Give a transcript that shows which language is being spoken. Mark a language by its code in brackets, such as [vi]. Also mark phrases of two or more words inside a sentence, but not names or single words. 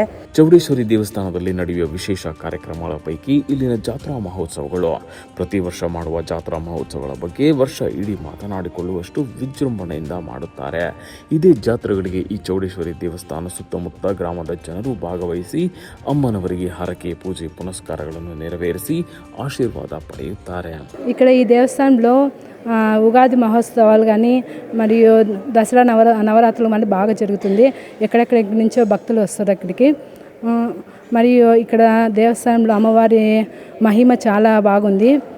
[kn] ಚೌಡೇಶ್ವರಿ ದೇವಸ್ಥಾನದಲ್ಲಿ ನಡೆಯುವ ವಿಶೇಷ ಕಾರ್ಯಕ್ರಮಗಳ ಪೈಕಿ ಇಲ್ಲಿನ ಜಾತ್ರಾ ಮಹೋತ್ಸವಗಳು. ಪ್ರತಿ ವರ್ಷ ಮಾಡುವ ಜಾತ್ರಾ ಮಹೋತ್ಸವಗಳ ಬಗ್ಗೆ ವರ್ಷ ಇಡೀ ಮಾತನಾಡಿಕೊಳ್ಳುವಷ್ಟು ವಿಜೃಂಭಣೆಯಿಂದ ಮಾಡುತ್ತಾರೆ. ಇದೇ ಜಾತ್ರೆಗಳಿಗೆ ಈ ಚೌಡೇಶ್ವರಿ ದೇವಸ್ಥಾನ ಸುತ್ತಮುತ್ತ ಗ್ರಾಮದ ಜನರು ಭಾಗವಹಿಸಿ ಅಮ್ಮನವರಿಗೆ ಹರಕೆ, [te] పూజೆ, పునస్కారాలను నెరవేర్చి ఆశీర్వాద పడేయుతారు. ఇక్కడ ఈ దేవస్థానంలో ఉగాది మహోత్సవాలు కానీ మరియు దసరా నవరాత్రులు మనకి బాగా జరుగుతుంది. ఎక్కడెక్కడి నుంచో భక్తులు వస్తారు అక్కడికి. మరియు ఇక్కడ దేవస్థానంలో అమ్మవారి మహిమ చాలా బాగుంది.